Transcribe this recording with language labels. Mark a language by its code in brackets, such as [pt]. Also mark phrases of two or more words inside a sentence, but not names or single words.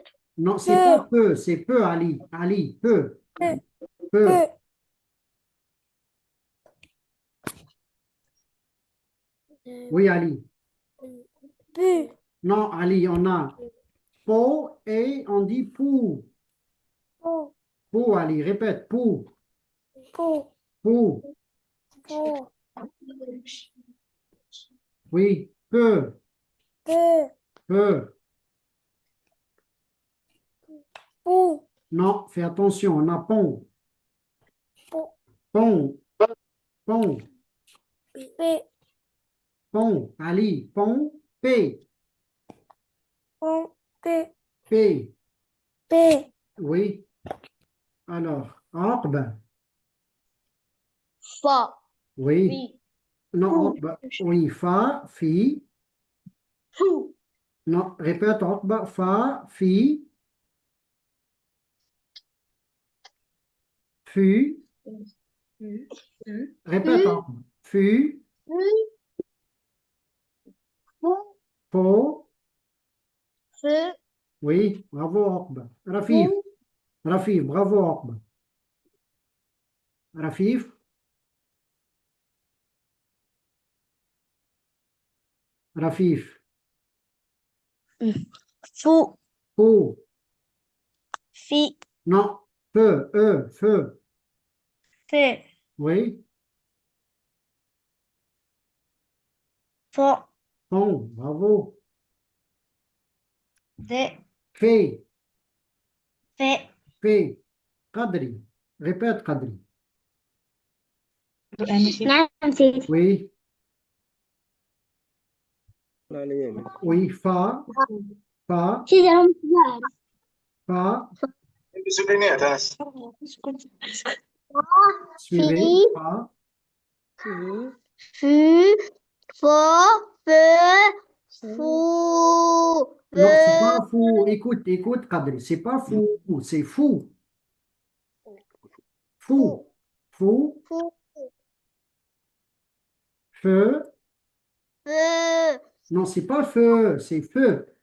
[fr] Non, c'est pas Peu. peu, c'est peu, Ali. Ali, peu, Peu. peu. Peu. Oui, Ali. pu, Non, Ali, on a po et on dit pou. pou, Pou, Ali, répète, pou, pou, pou. pou, Oui, peu, peu, peu. pou, Non, fais attention, on a pont, pou, pont, pont, pe, pont. Ali, pont, P, pon, P. pe, Oui. Alors, orbe. Fa. Oui. Fi. Non, Fou. orbe. Oui, fa, fi. Fou. Non, répète, orbe, fa, fi, fu. Répète, Fu. orbe. Fu, Fou. po. Feu. Oui, bravo, orbe. Rafif, Fou. Rafif, bravo, orbe. Rafif, Rafif. Fou. Po. Fi. Non, feu, feu. Fe. Oui, Fo. pont, bravo. Fe. Fait, Fe. fait. Qadri. Répète, Qadri. [ar] نعم سيدي [fr] Oui, oui, fa, fa, [ar] سيدي أنا مش [fr] fa. [ar] في [fr] Suivez, fa. fu fo fe fou Non, c'est fe pas fou. Écoute, écoute, Qadri. C'est pas fou, c'est fou. Fou, fou, fou feu. fe Non, c'est pas feu, c'est feu.